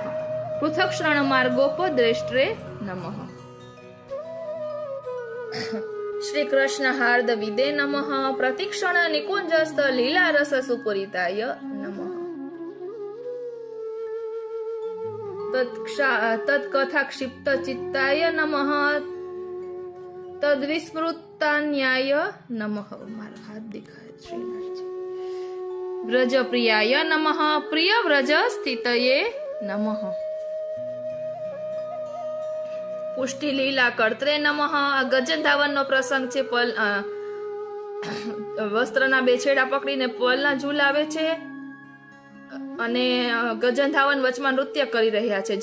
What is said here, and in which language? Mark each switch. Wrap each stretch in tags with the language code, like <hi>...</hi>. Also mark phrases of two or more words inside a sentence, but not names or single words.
<sa>પૃથક્ષણ માર્ગોપદ્રષ્ટ્રે નમઃ. શ્રી કૃષ્ણ હાર્દ વિદે નમઃ પ્રતિક્ષણ નિકુંજસ્થ લીલા રસ સુપુરિતાય નમઃ. तत्कथा क्षिप्त चित्ताय नमः तद्विस्मृतान्याय नमः।</sa> <hi>मारा हाथ दिखाए श्रीनाथ जी।</hi> <sa>व्रज प्रियाय नमः प्रिय व्रज स्थितये नमः। પુષ્ટિ લીલા કર્ત્રે નમઃ।</sa> <gu>આ ગજન ધાવનનો પ્રસંગ છે। વસ્ત્રના બે છેડા પકડીને પલના ઝૂલાવે છે અને ગજન ધાવન વચમાં નૃત્ય કરી રહ્યા છે।</gu>